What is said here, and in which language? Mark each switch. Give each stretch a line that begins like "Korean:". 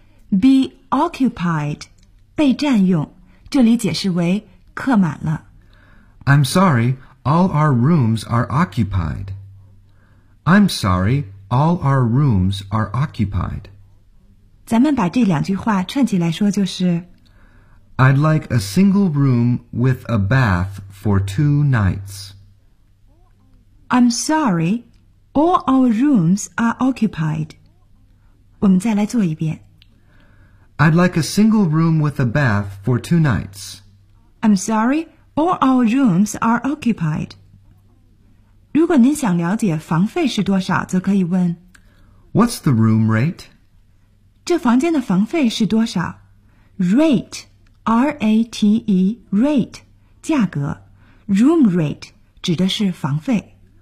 Chinese: Be occupied, 被占用，这里解释为客满了。
English: I'm sorry, all our rooms are occupied. I'm sorry, all our rooms are occupied.
Chinese: 咱们把这两句话串起来说就是
English: I'd like a single room with a bath for 2 nights. I'm sorry, all our rooms are occupied.
Chinese: 我们再来做一遍。
English: I'd like a single room with a bath for 2 nights. I'm sorry, all our rooms are occupied.
Chinese: 如果您想了解房费是多少，则可以问
English: What's the room rate?
Chinese: 这房间的房费是多少 ?Rate, R-A-T-E, rate, 价格 Room rate, 指的是房费